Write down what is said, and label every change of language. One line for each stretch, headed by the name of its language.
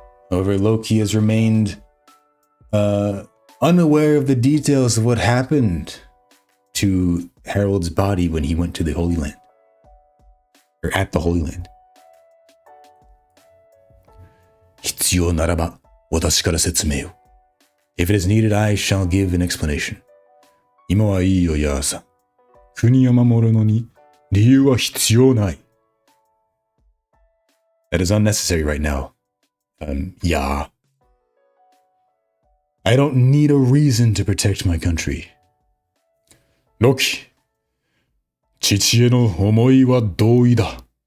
English: However, Loki has remained unaware of the details of what happened to Harold's body when he went to the Holy Land. Or at the Holy Land.
Japanese: 必要ならば、私から説明を。
English: If it is needed, I shall give an explanation.
Japanese: 今はいいよ、ヤーさん。国を守るのに理由は必要ない。
English: That is unnecessary right now. Yeah. I don't need a reason to protect my country.
Japanese: ロキ、父への思いは同意だ。